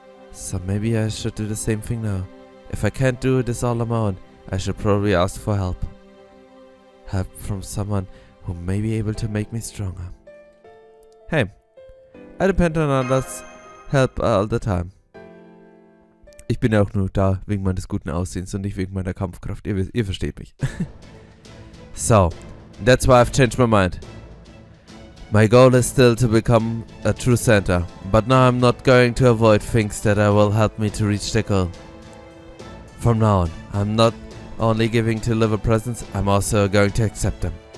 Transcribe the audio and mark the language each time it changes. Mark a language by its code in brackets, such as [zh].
[en] So maybe I should do the same thing now. If I can't do this all on my own, I should probably ask for help. Help from someone who may be able to make me stronger. Hey, I depend on others' help all the time. [de] Ich bin ja auch nur da wegen meines guten Aussehens und nicht wegen meiner Kampfkraft. Ihr versteht mich. [en] So, that's why I've changed my mind. My goal is still to become a true Santa, but now I'm not going to avoid things that will help me to reach the goal. From now on, I'm not only giving to deliver presents, I'm also going to accept them.